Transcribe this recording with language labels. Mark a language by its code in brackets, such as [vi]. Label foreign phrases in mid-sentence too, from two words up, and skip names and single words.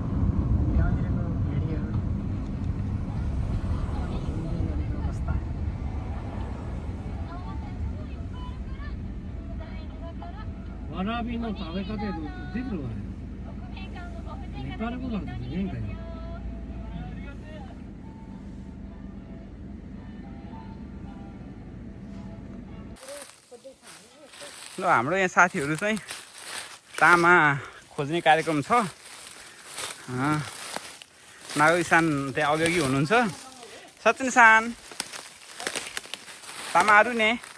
[ja] わらびの食べ方で出てるわね。ネパール語なんて言えんかよ。 [ne] ल हाम्रो यहाँ साथीहरू चाहिँ तामा खोज्ने कार्यक्रम छ नागरिक सान त्यहाँ अघि हुनुहुन्छ सचिन सान तामाहरू ने